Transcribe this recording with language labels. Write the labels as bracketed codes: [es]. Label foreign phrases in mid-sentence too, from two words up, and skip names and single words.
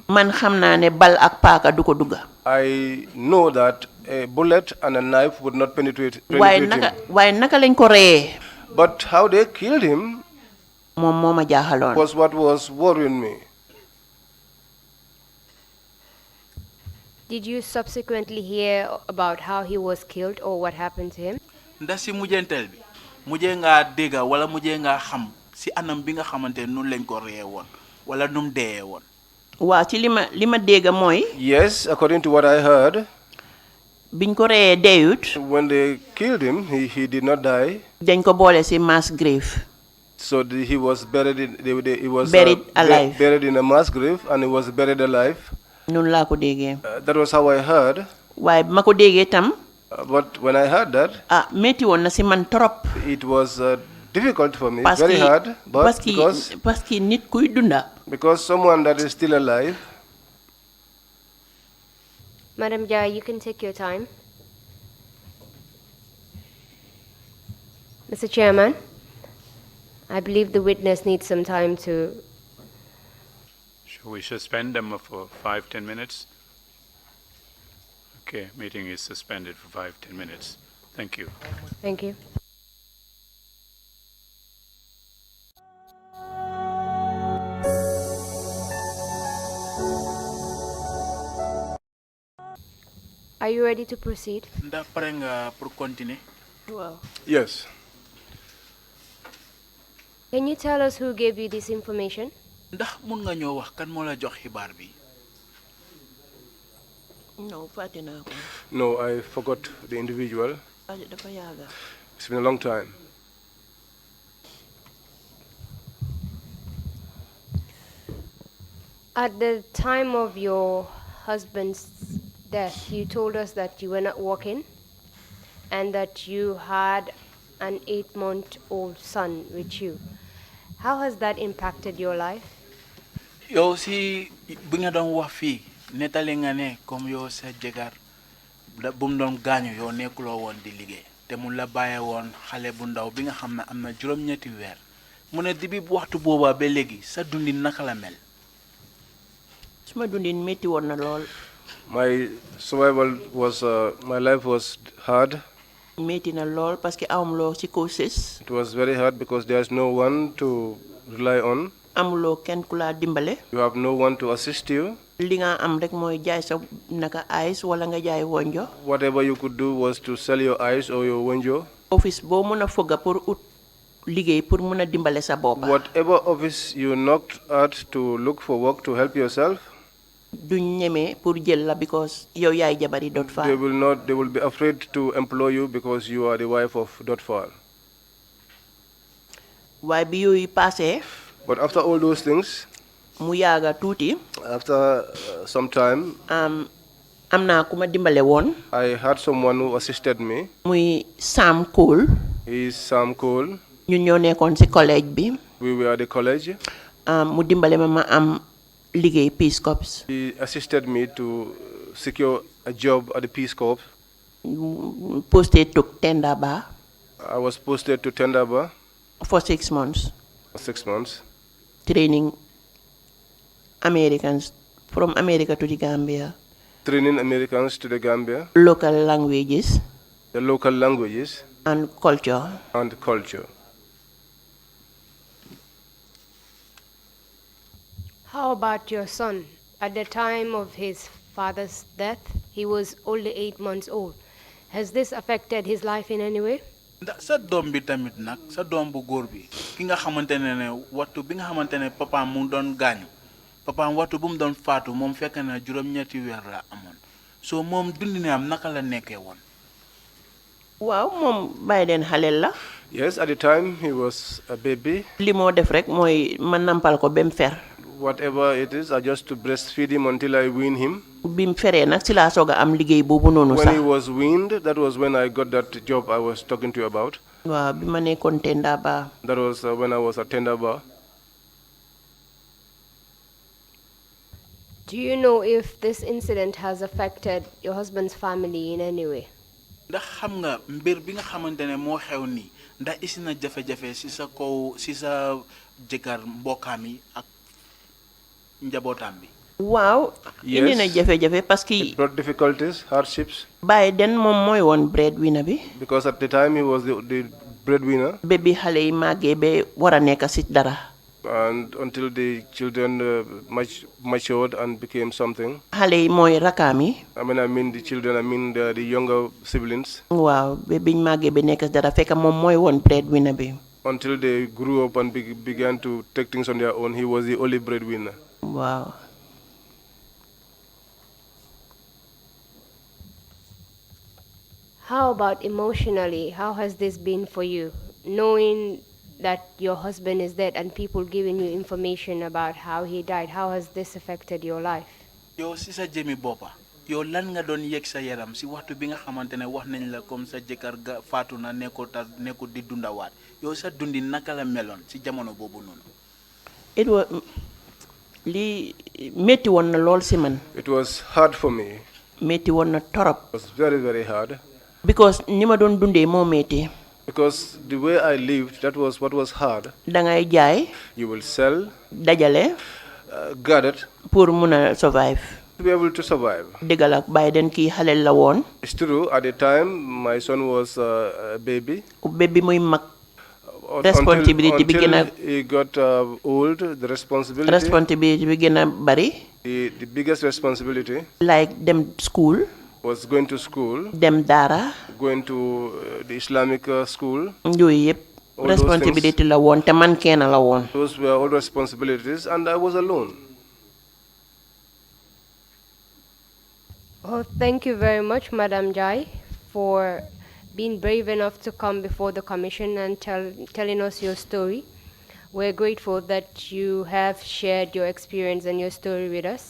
[wo] Man xam naa ne bal ak paaka du ko dugga. [en] I know that a bullet and a knife would not penetrate him. [wo] Waaye naka lañ ko reyee. [en] But how they killed him [wo] moom moo ma jaaxaloon. [en] was what was worrying me. Did you subsequently hear about how he was killed or what happened to him? [wo] Ndax si mujjenteel bi mujjee nga dégga wala mujjee nga xam si anam bi nga xamante noonu lañ ko reyee woon wala num deeyee woon. Waaw ci li ma dégga mooy. [en] Yes, according to what I heard. [wo] Biñ ko reyee deeyut. [en] When they killed him, he did not die. [wo] Dañ ko boole si [en] mass grave. So he was buried alive. Buried in a mass grave, and he was buried alive. [wo] Noonu laa ko déggee. [en] That was how I heard. [wo] Waaye bi ma ko déggee tam. [en] But when I heard that, [wo] métti woon na si man trop. [en] It was difficult for me, very hard. But [fr] parce que [wo] nit kuy dunda. [en] Because someone that is still alive. Madam Jai, you can take your time. Mr. Chairman, I believe the witness needs some time to... Should we suspend them for 5-10 minutes? Okay, meeting is suspended for 5-10 minutes. Thank you. Thank you. Are you ready to proceed? [wo] Ndax pare nga [fr] pour continuer? [en] Well. Yes. Can you tell us who gave you this information? [wo] Ndax mun nga ñoo wax kan moo la jox xibaar bi? [en] No, I forgot the individual. It's been a long time. At the time of your husband's death, you told us that you were not working and that you had an 8-month-old son with you. How has that impacted your life? [wo] Yow si bi nga doon wax fii netale nga ne comme yow sa jëkkër bu mu doon gaañu yow nekkuloo woon di liggéey te mu la bàyyee woon xale bu ndaw bi nga xam ne am na juróom-ñetti weer mu ne dibi waxtu boobaa ba léegi sa dundin naka la mel. Suma dundin métti woon na lool. [en] My survival was, my life was hard. [wo] Métti na lool [fr] parce que [wo] amuloo ci causes. [en] It was very hard because there's no one to rely on. [wo] Amuloo kenn ku la dimbale. [en] You have no one to assist you. [wo] Li nga am rek mooy jaay sa naka ice wala nga jaay wonjo. [en] Whatever you could do was to sell your ice or your wonjo. [wo] Office boo mën a fogga pour ut liggéey pour mën a dimbale sa bopp. [en] Whatever office you knocked at to look for work to help yourself. [wo] Duñ ñeme pour jël la because yow yaay jabari Dot Fall. [en] They will be afraid to employ you because you are the wife of Dot Fall. [wo] Waaye bi yooyu passé. [en] But after all those things, [wo] mu yaaga tuuti. [en] After some time, [wo] am naa ku ma dimbale woon. [en] I had someone who assisted me. [wo] Muy Sam Cole. [en] He is Sam Cole. [wo] Ñun ñoo nekkoon ci collège bi. [en] We were at the college. [wo] Mu dimbale ma am liggéey Peace Corps. [en] He assisted me to secure a job at the Peace Corps. Posted to Tendaba. I was posted to Tendaba. For 6 months. For 6 months. Training Americans from America to the Gambia. Training Americans to the Gambia. Local languages. The local languages. And culture. And culture. How about your son? At the time of his father's death, he was only 8 months old. Has this affected his life in any way? [wo] Sa doom bi tamit nag sa doom bu góor bi ki nga xamante ne waxtu bi nga xamante ne papa mu doon gaañu papaam waxtu bu mu doon faatu moom fekk na juróom-ñetti weer la amoon so moom dundine am naka la nekkee woon. waaw moom bàyyi leen xaleel la. [en] Yes, at the time he was a baby. [wo] li moo def rek mooy ma nampal ko ba mu fer. [en] Whatever it is, I just to breastfeed him until I wean him. [wo] bi mu feree nag si laa soog a am liggéey boobu noonu sax. [en] When he was weaned, that was when I got that job I was talking to you about. [wo] waaw bi ma nekkoon tenda ba. [en] That was when I was at tenda bar. Do you know if this incident has affected your husband's family in any way? [wo] ndax xam nga mbir bi nga xamante ne moo xew nii ndax isi na jafe-jafe si sa kaw si sa jëkkër mbokkaam yi ak njabootam bi. waaw. indi na jafe-jafe [fr] parce que. [en] It brought difficulties, hardships. [wo] Baye den moom mooy woon breadwinner bi. [en] Because at the time he was the breadwinner. [wo] ba bi xale yi màggee ba war a nekk si dara. [en] And until the children matured and became something. [wo] xale yi mooy rakkaam yi. [en] I mean the children, the younger siblings. [wo] waaw ba biñ màggee ba nekk si dara fekk moom mooy woon breadwinner bi. [en] Until they grew up and began to take things on their own, he was the only breadwinner. Wow. How about emotionally? How has this been for you? Knowing that your husband is dead and people giving you information about how he died, how has this affected your life? [wo] Yo si sa jëmi boppa yow lan nga doon yëg sa yaram si waxtu bi nga xamante ne wax nañ la comme sa jëkkër ga faatu na nekkul di dundawaat yow sa dundi naka la meloon si jamono boobu noonu. [en] It was [wo] li metti woon na lool si man. [en] It was hard for me. [wo] Metti woon na torop. [en] It was very, very hard. [wo] Because ni ma doon dundee moo metti. [en] Because the way I lived, that was what was hard. [wo] Dangay jaay. [en] You will sell. [wo] Dajale. [en] Gather. [wo] Pour mun a survive. [en] To be able to survive. [wo] Dëggal ak Biden kii xale la woon. [en] It's true. At the time, my son was a baby. [wo] Baby muy mag. Responsibility bi gën a. [en] He got old. The responsibility. [wo] Responsibility bi gën a bari. [en] The biggest responsibility. Like them school. Was going to school. [wo] Dem Dara. [en] Going to the Islamic school. [wo] Yooyu yëpp. Responsibility la woon te man kenn la woon. [en] Those were all responsibilities and I was alone. Well, thank you very much, Madam Jai, for being brave enough to come before the commission and telling us your story. We're grateful that you have shared your experience and your story with us.